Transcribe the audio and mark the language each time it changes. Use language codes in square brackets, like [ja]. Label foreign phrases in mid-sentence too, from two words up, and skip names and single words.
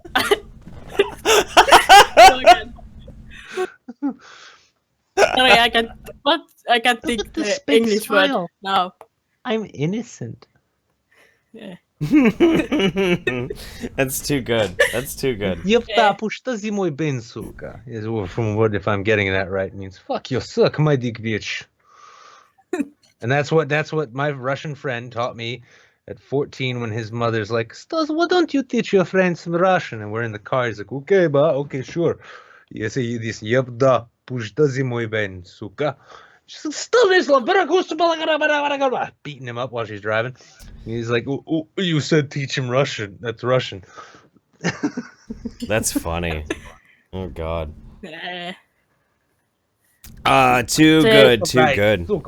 [en] Sorry, I can't think the English word now. I'm innocent. Yeah. That's too good. That's too good. Yepta pushta zimoj ben, suka. Is from what, if I'm getting that right, means fuck you, suck my dick, bitch. And that's what my Russian friend taught me at 14 when his mother's like, Stas, why don't you teach your friends some Russian? And we're in the car. He's like, okay, ba, okay, sure. You say this, yepta pushta zimoj ben, suka. Beating him up while she's driving. He's like, oh, you said teach him Russian. That's Russian. That's funny. Oh God. Yeah. Too good. Too good.